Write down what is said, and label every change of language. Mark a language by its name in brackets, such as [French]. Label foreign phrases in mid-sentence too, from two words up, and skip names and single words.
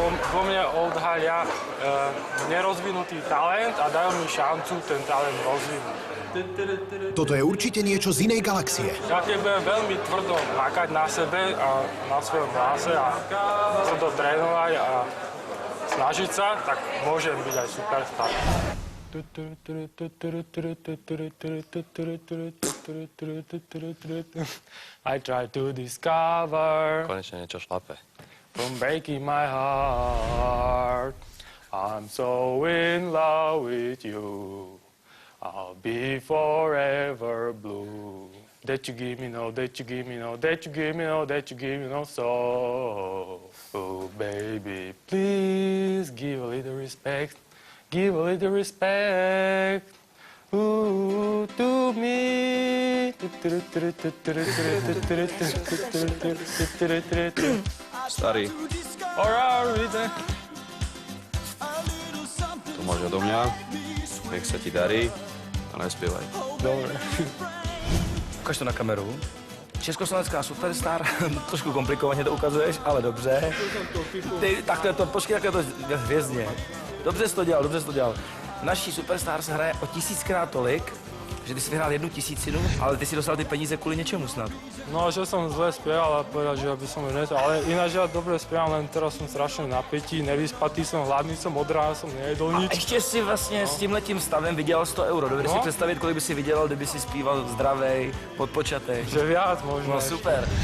[Slovak] vo mne odhalia nerozvinutý talent a dajú mi šancu ten talent rozvinúť. Toto je určite niečo z inej galaxie. Ja keď budem veľmi tvrdo makať na sebe a na svojom hlase a tvrdo trénovať a snažiť sa, tak môžem byť aj superstar. [English] I try to discover [Slovak] Konečne niečo šlape. [English] from breaking my heart. I'm so in love with you. I'll be forever blue. That you give me no, that you give me no, that you give me no, that you give me no so. Oh baby, please give a little respect. Give a little respect. Ooh, to me. [Slovak] Starý, Alright, to máš odo mňa. Nech sa ti darí a nespievaj. dobre. Ukaž to na kameru. [Czech] Československá superstar, trošku komplikovaně to ukazuješ, ale dobře. Tak to je to, počkej, jak je to hvězdně. Dobře jsi to dělal, dobře jsi to dělal. Naší superstar se hraje o 1000krát tolik, že ty jsi vyhrál 1000, ale ty si dostal ty peníze kvůli něčemu snad. No, [Slovak] že som zle spieval a povedal, že by som ju nesol. Ale ináč ja dobre spievam, len teraz som strašne v napätí, nevyspatý som, hladný som, od rána som nejedol A nič. [Czech] ještě si vlastně s tímhletím stavem vydělal 100 euro. Dovedeš si představit, kolik by si vydělal, kdyby si zpíval zdravej, podpočatej. [Slovak] Že viac možno. No super.